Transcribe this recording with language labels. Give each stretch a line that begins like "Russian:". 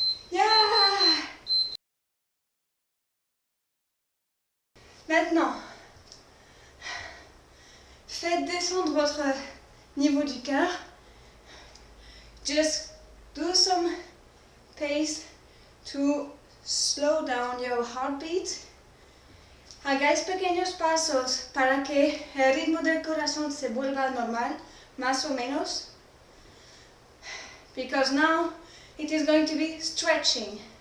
English: Yeah.
French: Maintenant, faites descendre votre niveau du cœur.
English: Just do some pace to slow down your heartbeat.
Spanish: Hagáis pequeños pasos para que el ritmo del corazón se vuelva normal, más o menos.
English: Because now It is going to be stretching.